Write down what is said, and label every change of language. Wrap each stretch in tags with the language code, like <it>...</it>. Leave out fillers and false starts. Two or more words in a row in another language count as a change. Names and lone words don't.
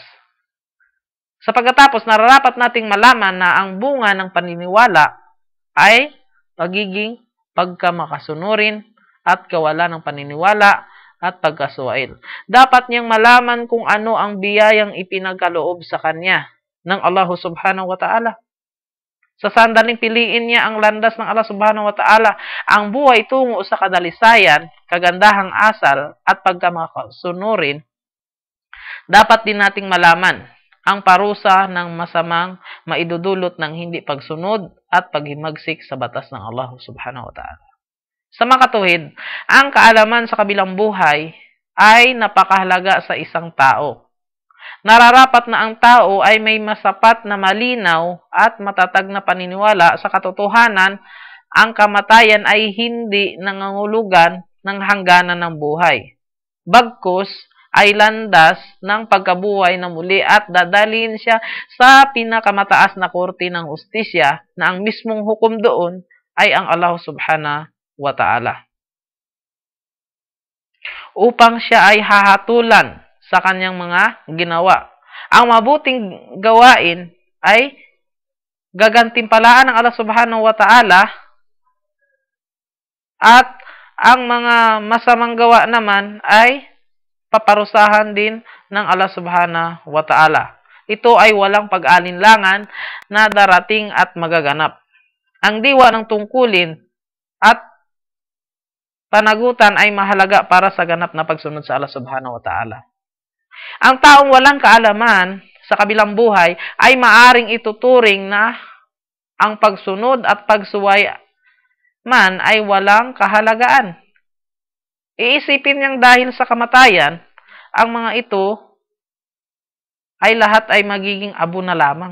<tl>Sa pagkatapos, nararapat nating malaman na ang bunga ng paniniwala ay pagiging pagkamakasunurin at kawalan ng paniniwala at pagkasuwail. Dapat niyang malaman kung ano ang biyayang ipinagkaloob sa kanya ng Allah</tl> <ar>سبحانه وتعالى.</ar> <tl>Sa sandaling piliin niya ang landas ng Allah</tl> <ar>سبحانه وتعالى,</ar> <tl>ang buhay tungo sa kadalisayan, kagandahang asal at pagkamakasunurin, dapat din nating malaman ang parusa ng masamang maidudulot ng hindi pagsunod at paghimagsik sa batas ng Allah</tl> <ar>سبحانه وتعالى.</ar> <tl>Sa makatuwid, ang kaalaman sa kabilang buhay ay napakahalaga sa isang tao. Nararapat na ang tao ay may masapat na malinaw at matatag na paniniwala sa katotohanan. Ang kamatayan ay hindi nangangulugan ng hangganan ng buhay. Bagkus ay landas ng pagkabuhay na muli at dadalhin siya sa pinakamataas na korte ng hustisya na ang mismong hukom doon ay ang Allah</tl> <ar>سبحانه وتعالى.</ar> <tl>Upang siya ay hahatulan sa kanyang mga ginawa. Ang mabuting gawain ay gagantimpalaan ng Allah</tl> <ar>سبحانه وتعالى</ar> <tl>at ang mga masamang gawa naman ay paparusahan din ng Allah</tl> <ar>سبحانه وتعالى.</ar> <tl>Ito ay walang pag-alinlangan na darating at magaganap. Ang diwa ng tungkulin at panagutan ay mahalaga para sa ganap na pagsunod sa Allah</tl> <ar>سبحانه وتعالى.</ar> <tl>Ang taong walang kaalaman sa kabilang buhay ay maaring ituturing na ang pagsunod at pagsuway man ay walang kahalagaan. Iisipin niyang dahil sa kamatayan, ang mga ito ay lahat ay magiging abo na lamang.</tl>